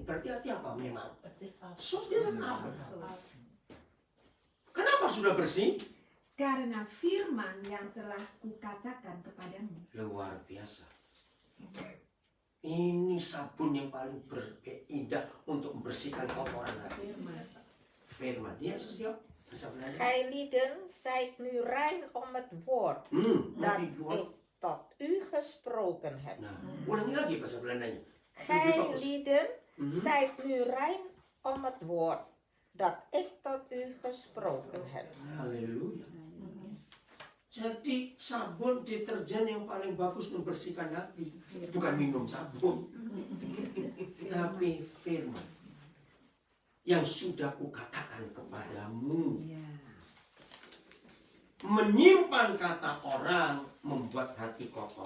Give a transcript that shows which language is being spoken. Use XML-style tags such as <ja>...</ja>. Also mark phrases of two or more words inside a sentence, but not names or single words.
<id>Berarti arti apa? Memang. Sudah apa? Kenapa sudah bersih? Karena firman yang telah kukatakan kepadamu. Luar biasa. Ini sabun yang paling indah untuk membersihkan kotoran hati. Firman. Dia Yesus ya.</id> <nl>Gij lieden zijt nu rein om het woord dat ik tot u gesproken heb.</nl> <id>Nah, ulangi lagi bahasa Belandanya.</id> <nl>Gij lieden zijt nu rein om het woord dat ik tot u gesproken heb.</nl> <id>Haleluya. Jadi sabun deterjen yang paling bagus membersihkan hati bukan minum sabun, tapi firman yang sudah kukatakan kepadamu. Menyimpan kata orang membuat hati kotor.</id>